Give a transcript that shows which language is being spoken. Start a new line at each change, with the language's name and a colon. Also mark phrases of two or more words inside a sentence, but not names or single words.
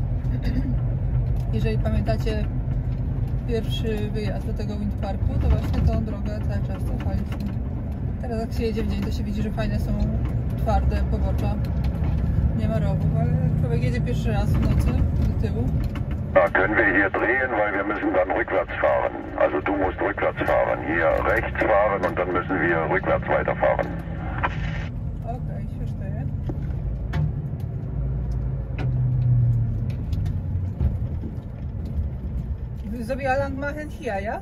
Polish: Jeżeli pamiętacie pierwszy wyjazd do tego Windparku, to właśnie tą drogę cały czas cofaliśmy. Teraz jak się jedzie w dzień, to się widzi, że fajne są twarde pobocza. Nie ma rowów, ale człowiek jedzie pierwszy raz w nocy do tyłu.
German: Da können wir hier drehen, weil wir müssen dann rückwärts fahren. Also du musst rückwärts fahren. Hier rechts fahren und dann müssen wir rückwärts weiterfahren. Okay, ich verstehe. So wie lang machen hier, ja?